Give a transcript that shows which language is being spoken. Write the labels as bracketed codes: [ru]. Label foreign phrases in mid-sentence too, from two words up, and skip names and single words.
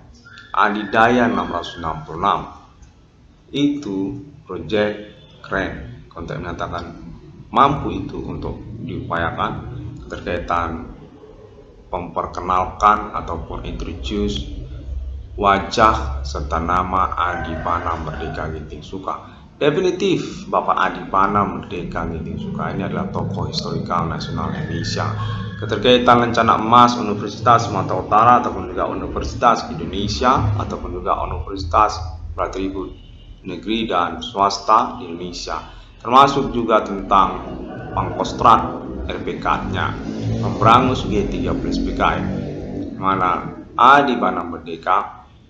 [id] Adidaya 666 itu proyek keren. Kontak menyatakan mampu itu untuk diupayakan terkaitan memperkenalkan ataupun introduce wajah serta nama Adi Bana Merdeka Ginting Suka. Definitif Bapak Adi Bana Merdeka Ginting Suka ini adalah tokoh historikal nasional Indonesia. Keterkaitan rencana emas Universitas Sumatera Utara ataupun juga Universitas Indonesia ataupun juga Universitas Beratribut Negeri dan Swasta di Indonesia, termasuk juga tentang Pangkostrat RPK-nya Pemberangus G13 PKI, mana Adi Bana Merdeka